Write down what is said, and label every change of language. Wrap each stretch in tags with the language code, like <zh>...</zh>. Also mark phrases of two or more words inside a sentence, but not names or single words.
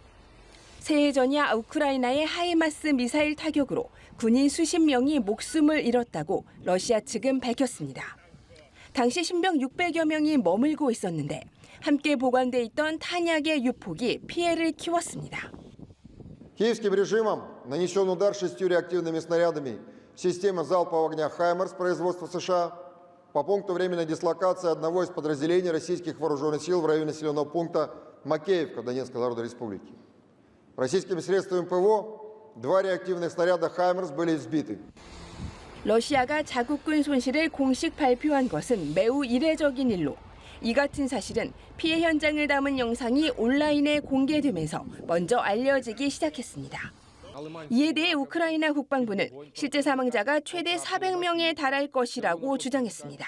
<ko>새해 전야 우크라이나의 하이마스 미사일 타격으로 군인 수십 명이 목숨을 잃었다고 러시아 측은 밝혔습니다. 당시 신병 600여 명이 머물고 있었는데 함께 보관돼 있던 탄약의 유폭이 피해를 키웠습니다.</ko> <ru>Киевским режимом нанесен удар 6 реактивными снарядами системы залпового огня «Хаймерс» производства США по пункту временной дислокации одного из подразделений российских вооруженных сил в районе населенного пункта Макеевка Донецкой Народной Республики. Российскими средствами ПВО 2 реактивных снаряда «Хаймерс» были сбиты.</ru> <ko>러시아가 자국군 손실을 공식 발표한 것은 매우 이례적인 일로 이 같은 사실은 피해 현장을 담은 영상이 온라인에 공개되면서 먼저 알려지기 시작했습니다. 이에 대해 우크라이나 국방부는 실제 사망자가 최대 400명에 달할 것이라고 주장했습니다.</ko>